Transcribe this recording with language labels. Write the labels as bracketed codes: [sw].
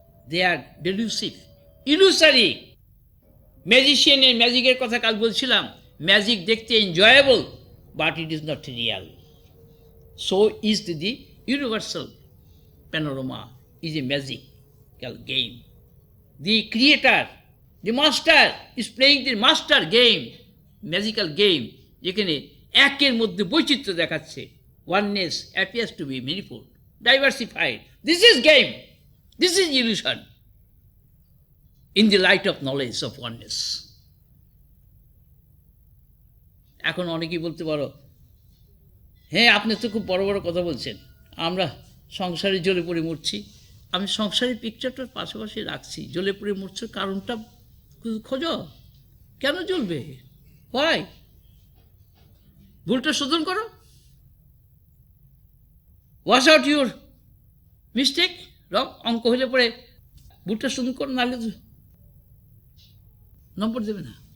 [en] They are delusive, illusory. [bn] ম্যাজিশিয়ানের ম্যাজিকের কথা কাল বলছিলাম, ম্যাজিক দেখতে enjoyable, [en] But it is not real. So is the universal panorama is a magical game. The creator, the master is playing the master game, magical game, [bn] যেখানে একের মধ্যে বৈচিত্র্য দেখাচ্ছে। [en] Oneness appears to be manifold, diversified. This is game. This is illusion. In the light of knowledge of oneness. [bn] এখন অনেকেই বলতে পারো, হ্যাঁ আপনি তো খুব বড় বড় কথা বলছেন, আমরা সংসারে জ্বলে পড়ে মরছি। আমি সংসারের পিকচারটার পাশাপাশি রাখছি, জ্বলে পড়ে মরছে কারণটা খোঁজো, কেন জ্বলবে, হয় ভুলটা শোধন করো, [en] wash out your mistake, [bn] রং অঙ্ক হলে পরে ভুলটা শোধন করো, নাহলে নম্বর দেবে না।